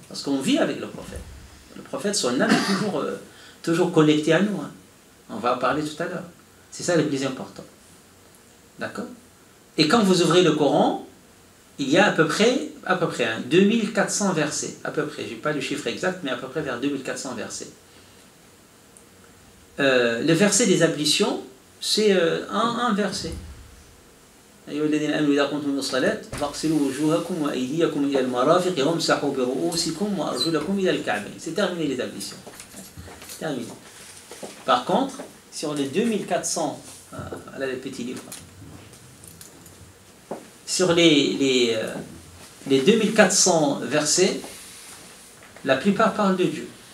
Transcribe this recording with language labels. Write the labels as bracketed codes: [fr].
[fr] Parce qu'on vit avec le prophète. Le prophète, son âme est toujours connectée à nous. Hein. On va en parler tout à l'heure. C'est ça le plus important. D'accord? Et quand vous ouvrez le Coran, il y a à peu près 2400 versets. À peu près, je n'ai pas le chiffre exact, mais à peu près vers 2400 versets. Le verset des ablutions, c'est un verset. [ar] أيها الذين آمنوا إذا قمتم إلى الصلاة فاغسلوا وجوهكم وأيديكم إلى المرافق وامسحوا برؤوسكم وأرجلكم إلى الكعبين. [fr] C'est terminé les ablutions. Terminé. Par contre, sur les 2400, là le petit livre. Sur les 2400 versets, la plupart parlent de Dieu.